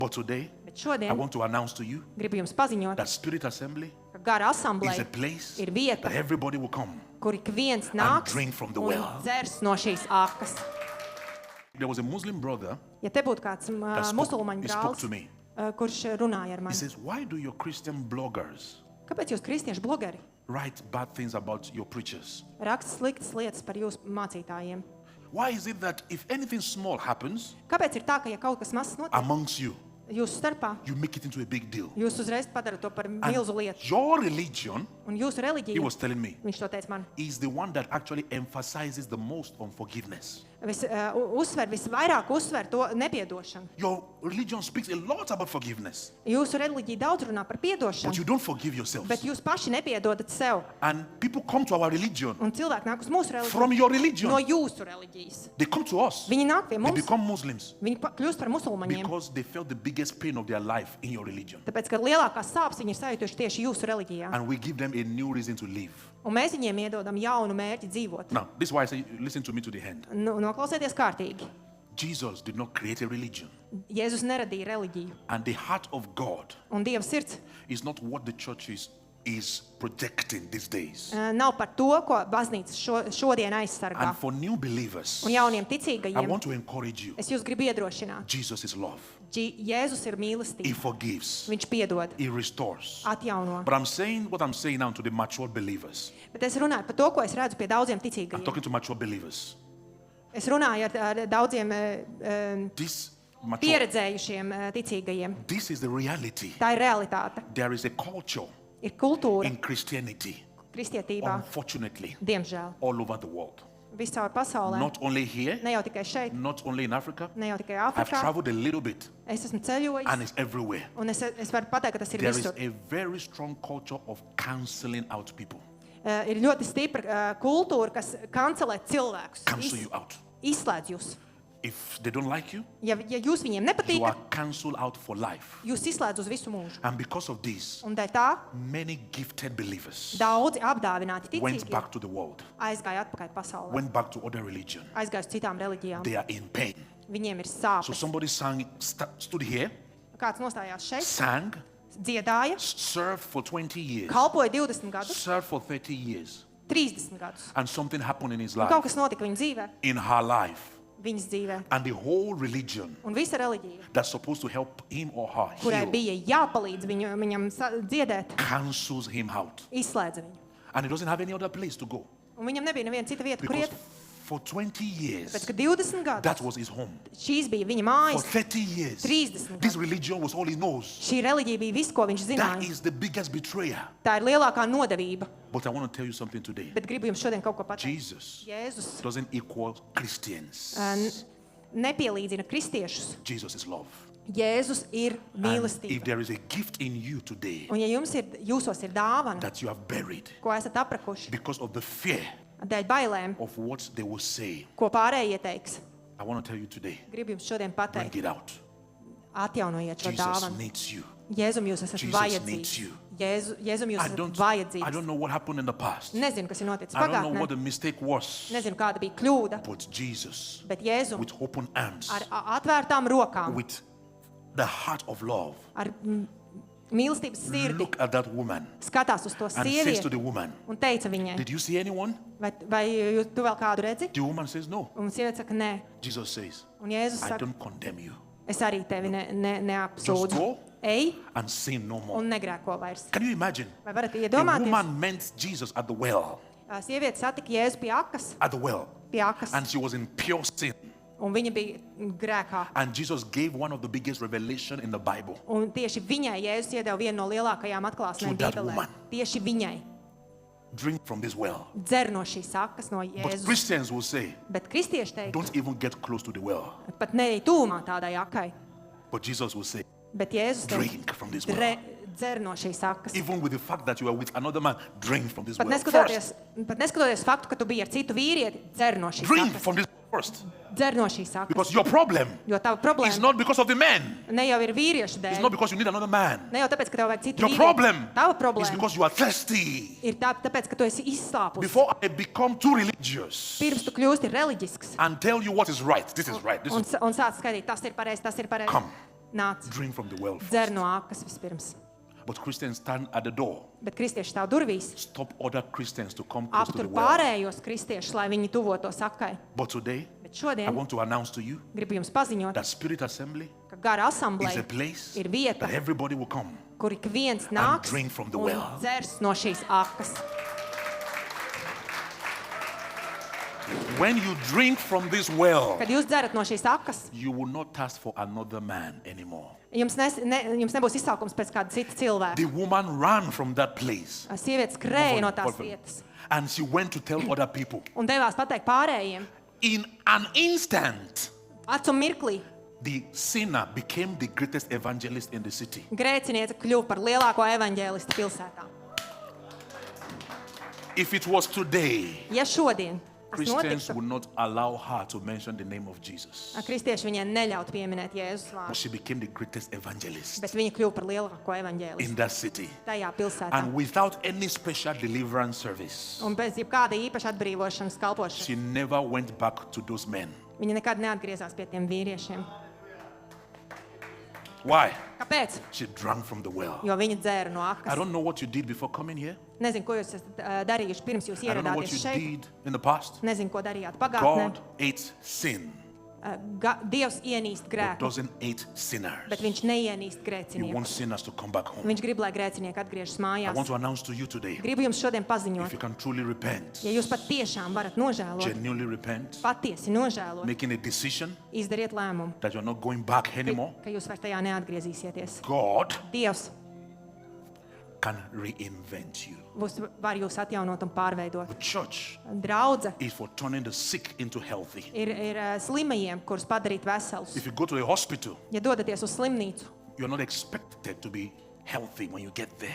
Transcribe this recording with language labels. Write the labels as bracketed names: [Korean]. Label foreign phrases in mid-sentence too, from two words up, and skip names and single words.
[English] But today, [Latvian] Bet [English] I [Latvian] šodien [English] want to announce to you [Latvian] gribu jums paziņot, [English] that Spirit Assembly [Latvian] ka gara [English] is a [Latvian] asambleja [English] place [Latvian] ir vieta, [English] that everybody will come. [Latvian] kur ik viens nāks [English] drink from the [Latvian] un [English] well. [Latvian] dzers no šīs akas. [English] There was a Muslim brother [Latvian] Ja te būtu kāds [English] that [Latvian] musulmaņu [English] he spoke to [Latvian] brālis, [English] me. [Latvian] kurš runāja ar [English] He [Latvian] mani, [English] says, why do your Christian bloggers [Latvian] kāpēc jūs kristiešu blogeri [English] write bad things about your preachers? [Latvian] raksta sliktas lietas par jūsu mācītājiem? [English] Why is it that if anything small happens [Latvian] Kāpēc ir tā, ka ja kaut kas mazs notiek [English] amongst you, [Latvian] jūsu starpā, [English] you make it into a big deal? [Latvian] jūs uzreiz padarat to par [English] And [Latvian] milzu lietu? [English] your religion, [Latvian] Un jūsu [English] he [Latvian] reliģija, [English] was telling me, [Latvian] viņš to teica man, [English] is the one that actually emphasizes the most on forgiveness. [Latvian] visvairāk uzsver to nepiedošanu. [English] Your religion speaks a lot about forgiveness, [Latvian] Jūsu reliģija daudz runā par [English] but [Latvian] piedošanu, [English] you don't forgive yourselves. [Latvian] bet jūs paši nepiedodat sev. [English] And people come to our religion [Latvian] Un cilvēki nāk uz mūsu [English] from [Latvian] reliģiju [English] your religion. [Latvian] no jūsu reliģijas. [English] They come to us. [Latvian] Viņi nāk pie [English] They [Latvian] mums, [English] become Muslims [Latvian] viņi kļūst par musulmaņiem, [English] because they felt the biggest pain of their life in your religion. [Latvian] tāpēc, ka lielākās sāpes viņi ir sajutuši tieši jūsu reliģijā. [English] And we give them a new reason to live. [Latvian] Un mēs viņiem iedodam jaunu mērķi dzīvot. [English] Now, this is why I say, listen to me to the end. [Latvian] Noklausieties kārtīgi. [English] Jesus did not create a religion. [Latvian] Jēzus neradīja reliģiju. [English] And the heart of God [Latvian] Un Dieva sirds [English] is not what the church is projecting these days. [Latvian] nav par to, ko baznīca šodien aizsargā. [English] And for new believers, [Latvian] Un jauniem [English] I [Latvian] ticīgajiem [English] want to encourage you. [Latvian] es jūs gribu iedrošināt. [English] Jesus is love. [Latvian] Jēzus ir [English] He [Latvian] mīlestība. [English] forgives. [Latvian] Viņš piedod, [English] He restores. [Latvian] atjauno. [English] But I'm saying what I'm saying now to the mature believers. [Latvian] Bet es runāju par to, ko es redzu pie daudziem [English] I'm [Latvian] ticīgajiem. [English] talking to mature believers. [Latvian] Es runāju ar daudziem [English] This mature, [Latvian] pieredzējušiem ticīgajiem. [English] this is the reality. [Latvian] Tā ir realitāte. [English] There is a culture [Latvian] Ir kultūra [English] in Christianity, [Latvian] kristietībā, [English] unfortunately, [Latvian] diemžēl, [English] all over the world. [Latvian] viscaur pasaulē. [English] Not only here, [Latvian] Ne jau tikai šeit, [English] not only in Africa. [Latvian] ne jau tikai [English] I've [Latvian] Āfrikā. [English] traveled a little bit, [Latvian] Es esmu [English] and [Latvian] ceļojis, [English] it's everywhere. [Latvian] un es varu pateikt, ka tas ir [English] There is [Latvian] visur. [English] a very strong culture of canceling out people. [Latvian] Ir ļoti stipra kultūra, kas kancelē cilvēkus, [English] Cancel you out. [Latvian] izslēdz jūs. [English] If they don't like you, [Latvian] Ja jūs viņiem [English] you [Latvian] nepatīkat, [English] are cancelled out for life. [Latvian] jūs izslēdz uz visu mūžu. [English] And because of this, [Latvian] Un dēļ tā [English] many gifted believers [Latvian] daudzi apdāvināti [English] went [Latvian] ticīgi [English] back to the world, [Latvian] aizgāja atpakaļ pasaulē, [English] went back to other religion. [Latvian] aizgāja uz citām reliģijām. [English] They are in pain. [Latvian] Viņiem ir [English] So [Latvian] sāpes. [English] somebody stood here, [Latvian] Kāds nostājās šeit, [English] sang, [Latvian] dziedāja, [English] served for 20 years, [Latvian] kalpoja 20 gadus, [English] served for 30 years, [Latvian] 30 gadus. [English] and something happened in his [Latvian] Un kaut [English] life, [Latvian] kas notika viņa dzīvē, [English] in her life, [Latvian] viņas dzīvē. [English] and the whole religion [Latvian] Un visa reliģija, [English] that's supposed to help him or her [Latvian] kurai [English] heal [Latvian] bija jāpalīdz viņam dziedēt, [English] cancels him out. [Latvian] izslēdza viņu. [English] And he doesn't have any other place to go. [Latvian] Un viņam nebija neviena cita vieta, kur [English] Because [Latvian] iet. [English] for 20 years, [Latvian] Pēc, ka 20 [English] that [Latvian] gadus [English] was his home. [Latvian] šīs bija viņa [English] For [Latvian] mājas, [English] 30 years, [Latvian] 30 [English] this [Latvian] gadus. [English] religion was all he knows. [Latvian] Šī reliģija bija viss, ko viņš [English] That [Latvian] zināja. [English] is the biggest betrayer. [Latvian] Tā ir lielākā nodevība. [English] But I want to tell you something today. [Latvian] Bet gribu jums šodien kaut ko pateikt. [English] Jesus [Latvian] Jēzus [English] doesn't equal Christians. [Latvian] nepielīdzina kristiešus. [English] Jesus is love. [Latvian] Jēzus ir [English] And if [Latvian] mīlestība. [English] there is a gift in you today [Latvian] Un ja jūsos ir dāvana, [English] that you have buried [Latvian] ko esat aprakuši, [English] because of the fear [Latvian] dēļ bailēm, [English] of what they will say, [Latvian] ko pārējie ieteiks, [English] I want to tell you today, [Latvian] gribu jums šodien [English] bring [Latvian] pateikt, [English] it out. [Latvian] atjaunojiet šo [English] Jesus [Latvian] dāvanu. [English] needs you. [Latvian] Jēzum jūs esat [English] Jesus [Latvian] vajadzīgs. [English] needs you. [Latvian] Jēzum jūs [English] I [Latvian] esat [English] don't [Latvian] vajadzīgs. [English] know what happened in the past. [Latvian] Nezinu, kas ir noticis [English] I don't know what [Latvian] pagātnē. [English] the mistake was. [Latvian] Nezinu, kāda bija kļūda, [English] But Jesus, [Latvian] bet Jēzum [English] with open arms, [Latvian] ar atvērtām rokām, [English] with the heart of love, [Latvian] ar mīlestības sirdi [English] look at that woman [Latvian] skatās uz to [English] and says to [Latvian] sievieti [English] the woman, [Latvian] un teica viņai, [English] did you see anyone? [Latvian] vai tu vēl kādu redzi? [English] The woman says no. [Latvian] Un sieviete saka, nē. [English] Jesus says, [Latvian] Un Jēzus [English] I [Latvian] saka, [English] don't condemn you. [Latvian] es arī tevi [English] Just [Latvian] neapsūdzu. [English] go [Latvian] Ej [English] and sin no more. [Latvian] un negrēko vairs. [English] Can you imagine? [Latvian] Vai varat [English] A [Latvian] iedomāties? [English] woman met Jesus at the well, [Latvian] Sieviete satika Jēzu pie akas, [English] and she was in pure sin. [Latvian] un viņa bija grēkā. [English] And Jesus gave one of the biggest revelation in the Bible. [Latvian] Un tieši viņai Jēzus iedeva vienu no lielākajām atklāsmēm [English] To that [Latvian] Bībelē. [English] woman. [Latvian] Tieši viņai. [English] Drink from this well. [Latvian] Dzer no šīs akas, no [English] But [Latvian] Jēzus. [English] Christians will say, [Latvian] Bet kristieši teikt, [English] don't even get close to the well. [Latvian] pat ne tūmā tādai akai. [English] But Jesus will say, [Latvian] Bet Jēzus teikt, [English] drink from this well. [Latvian] dzer no šīs akas. [English] Even with the fact that you are with another man, drink from this [Latvian] Pat [English] well. [Latvian] neskatoties, [English] First, [Latvian] pat neskatoties faktu, ka tu biji ar citu vīrieti, dzer no šīs [English] drink [Latvian] akas. [English] from this first. [Latvian] Dzer no šīs akas. [English] Because your problem [Latvian] Jo tava [English] is [Latvian] problēma [English] not because of the man. [Latvian] ne jau ir vīriešu [English] It's [Latvian] dēļ. [English] not because you need another man. [Latvian] Ne jau tāpēc, ka tev vajag citu [English] Your [Latvian] vīrieti. [English] problem [Latvian] Tava [English] is [Latvian] problēma [English] because you are thirsty. [Latvian] ir tāpēc, ka tu esi izslāpus. [English] Before I become too religious [Latvian] Pirms tu kļūsti reliģisks [English] and tell you what is right, this is right, this [Latvian] un [English] is [Latvian] sāc skaidīt, tas ir pareizi, tas ir pareizi. [English] come. [Latvian] nāc, [English] Drink from the well first. [Latvian] dzer no akas vispirms. [English] But Christians stand at the door. [Latvian] Bet kristieši stāv durvīs, [English] Stop other Christians to come close to [Latvian] aptur [English] the well. [Latvian] pārējos kristiešus, lai viņi tuvotos akai. [English] But today, [Latvian] Bet [English] I [Latvian] šodien [English] want to announce to you [Latvian] gribu jums paziņot, [English] that Spirit Assembly [Latvian] ka gara [English] is a [Latvian] asambleja [English] place [Latvian] ir vieta, [English] that everybody will come. [Latvian] kur ik viens nāks [English] drink from the [Latvian] un [English] well. [Latvian] dzers no šīs akas. [English] When you drink from this well, [Latvian] Kad jūs dzerat no šīs akas, [English] you will not thirst for another man anymore. [Latvian] jums nebūs izsaukums pēc kāda cita cilvēka. [English] The woman ran from that place [Latvian] Sievietes skrēja no tās vietas [English] and she went to tell other people. [Latvian] un devās pateikt pārējiem. [English] In an instant, [Latvian] Acu mirklī [English] the sinner became the greatest evangelist in the city. [Latvian] grēciniece kļuva par lielāko evaņģēlistu pilsētā. [English] If it was today, [Latvian] Ja šodien tas [English] Christians [Latvian] notiktu, [English] would not allow her to mention the name of Jesus. [Latvian] kristieši viņai neļautu pieminēt Jēzus [English] But [Latvian] vārdu, [English] she became the greatest evangelist [Latvian] bet viņa kļuva par lielāko evaņģēlistu [English] in that city. [Latvian] tajā pilsētā. [English] And without any special deliverance service, [Latvian] Un bez jebkāda īpaša atbrīvošanas kalpošanas [English] she never went back to those men. [Latvian] viņa nekad neatgriezās pie tiem vīriešiem. [English] Why? [Latvian] Kāpēc? [English] She drank from the well. [Latvian] Jo viņa dzēra no [English] I [Latvian] akas. [English] don't know what you did before coming here. [Latvian] Nezinu, ko jūs esat darījuši pirms jūs [English] I don't know what [Latvian] ieradāties [English] you [Latvian] šeit. [English] did in the past. [Latvian] Nezinu, ko darījāt pagātnē. [English] God hates sin, [Latvian] Dievs ienīst [English] but [Latvian] grēku, [English] doesn't hate sinners. [Latvian] bet viņš neienīst [English] He [Latvian] grēcinieku. [English] wants sinners to come back home. [Latvian] Viņš grib, lai grēcinieki atgriežas [English] I want [Latvian] mājās. [English] to announce to you today, [Latvian] Gribu jums šodien [English] if [Latvian] paziņot, [English] you can truly repent, [Latvian] ja jūs pat tiešām varat nožēlot, [English] genuinely repent, [Latvian] patiesi nožēlot, [English] making a decision [Latvian] izdariet lēmumu, [English] that you're not going back anymore, [Latvian] ka jūs vairs tajā neatgriezīsieties. [English] God [Latvian] Dievs [English] can reinvent you. [Latvian] var jūs atjaunot un pārveidot. [English] The church [Latvian] Draudze [English] is for turning the sick into healthy. [Latvian] ir slimajiem, kurus padarīt veselus. [English] If you go to a hospital, [Latvian] Ja dodaties uz slimnīcu, [English] you're not expected to be healthy when you get there.